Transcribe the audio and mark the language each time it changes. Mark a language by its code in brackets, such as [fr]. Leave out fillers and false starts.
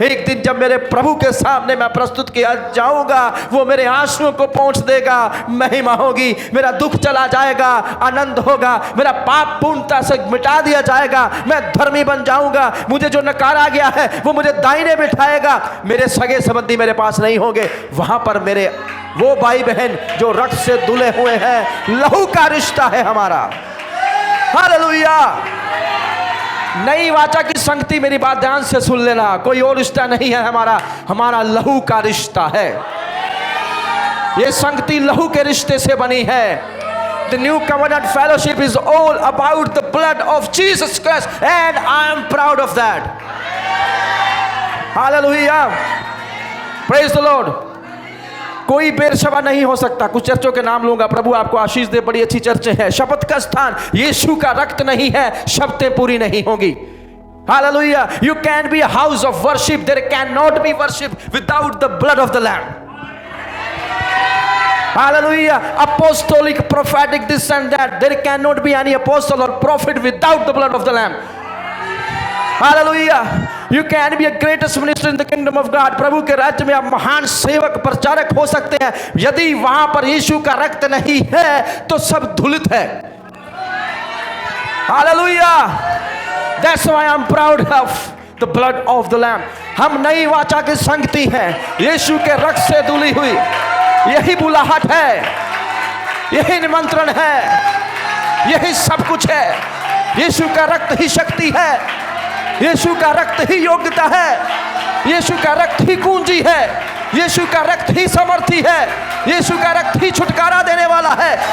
[hi] एक दिन जब मेरे प्रभु के सामने मैं प्रस्तुत किया जाऊंगा, वो मेरे आंसुओं को पोंछ देगा, महिमा होगी, मेरा दुख चला जाएगा, आनंद होगा, मेरा पाप पूर्णता से मिटा दिया जाएगा, मैं धर्मी बन जाऊंगा, मुझे जो नकारा गया है वो मुझे दाहिने बिठाएगा, मेरे सगे संबंधी मेरे पास नहीं होंगे, वहां पर मेरे वो भाई बहन जो रक्त से धुले हुए हैं, लहू का रिश्ता है हमारा। हालेलुया। नई वाचा की संगति, मेरी बात ध्यान से सुन लेना, कोई और रिश्ता नहीं है हमारा, हमारा लहू का रिश्ता है। ये संगति लहू के रिश्ते से बनी है। [en] The new covenant fellowship is all about the blood of Jesus Christ and I am proud of that. Hallelujah. Praise the Lord. [hi] कोई बेरशबा नहीं हो सकता। कुछ चर्चों के नाम लूंगा, प्रभु आपको आशीष दे, बड़ी अच्छी चर्चें हैं। शपथ का स्थान यीशु का रक्त नहीं है, शपथें पूरी नहीं होंगी। [en] Hallelujah. You can be a house of worship, there cannot be worship without the blood of the Lamb. Hallelujah. Apostolic, prophetic, this and that, there cannot be any apostle or prophet without the blood of the Lamb. Hallelujah. You can be a greatest minister in the kingdom of God. [hi] प्रभु के राज्य में आप महान सेवक, प्रचारक हो सकते हैं, यदि वहां पर यीशु का रक्त नहीं है तो सब धूलित है। [en] Hallelujah. That's why I'm proud of the blood of the Lamb. [hi] हम नई वाचा की संगति हैं, यीशु के रक्त से धुली हुई। यही बुलाहट है, यही निमंत्रण है, यही सब कुछ है। यीशु का रक्त ही शक्ति है, यीशु का रक्त ही योग्यता है, यीशु का रक्त ही कुंजी है, यीशु का रक्त ही समर्थी है, यीशु का रक्त ही छुटकारा देने वाला है।